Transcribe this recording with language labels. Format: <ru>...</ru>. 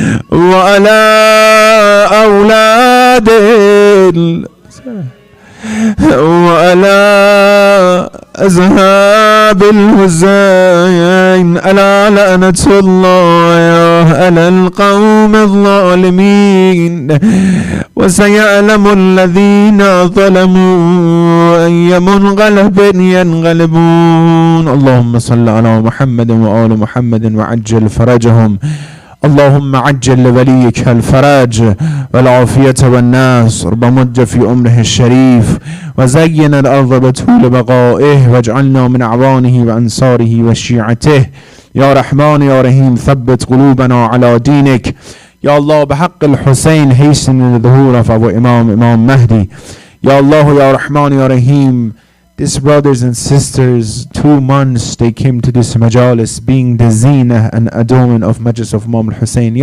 <ar>وعلى أولاد وعلى أصحاب الحسين ألا لعنة الله على القوم الظالمين وسيعلم الذين ظلموا أي منقلب ينقلبون. اللهم صل على محمد وآل محمد وعجل فرجهم. اللهم عجل لوليك الفرج والعافية والنصر ومد في أمره الشريف وزين الأرض بطول بقائه واجعلنا من أعوانه وأنصاره وشيعته. يا رحمن يا رحيم ثبت قلوبنا على دينك. يا الله بحق الحسين</ar> <en>hasten the ظهور of our Imam Mahdi.</en> <ar>Ya Allah, Ya Rahman, Ya Rahim,</ar> <en>these brothers and sisters, 2 months they came to this majalis being the zina and adornment of Majlis of Imam al-Hussein.</en>